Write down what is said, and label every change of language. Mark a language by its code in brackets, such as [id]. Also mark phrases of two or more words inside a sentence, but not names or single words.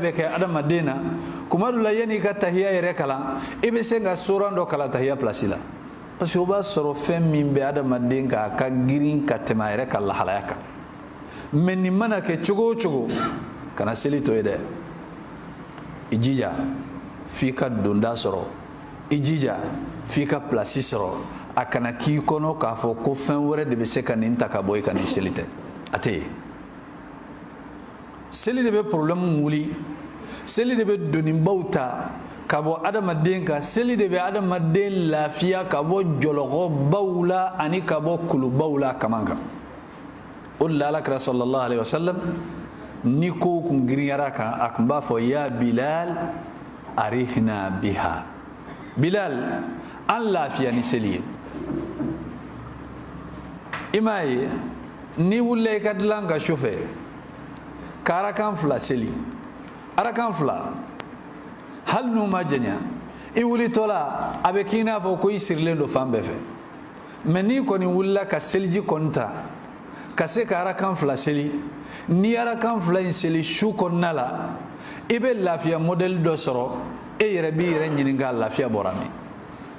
[bm] bɛ kɛ adamaden na kuma dɔ la yanni i ka tahiya yɛrɛ kalan i bɛ se ka soran dɔ kalan tahiya place la [fr] parce que [bm] o b'a sɔrɔ fɛn min bɛ adamaden kan a ka girin ka tɛmɛ a yɛrɛ ka lahalaya kan mais nin mana kɛ cogo o cogo kana seli to ye dɛ i jija f'i ka donda sɔrɔ i jija f'i ka place sɔrɔ a kana k'i kɔnɔ k'a fɔ ko fɛn wɛrɛ de bɛ se ka nin ta ka bɔ i ka nin seli tɛ a tɛ yen seli de bɛ problème wuli seli de bɛ donibaw ta ka bɔ adamaden kan seli de bɛ adamaden lafiya ka bɔ jɔlɔkɔbaw la ani ka bɔ kulubaw la kaman kan o de la alakira [ar] صلى الله عليه وسلم [bm] ni ko kun girinyara kan a kun b'a fɔ [ar] يا بلال أرحنا بها [bm] Bilal an lafiya ni seli ye i m'a ye ni wulila i ka dilan ka sufɛ ka arakan 2 seli arakan 2 hali n'u ma janya i wulitɔla a bɛ k'i n'a fɔ ko i sirilen don fan bɛɛ fɛ mais n'i kɔni wulila ka seliji kɔni ta ka se ka arakan 2 seli ni arakan 2 in seli su kɔnɔna la i bɛ lafiya modèle dɔ sɔrɔ e yɛrɛ b'i yɛrɛ ɲininka lafiya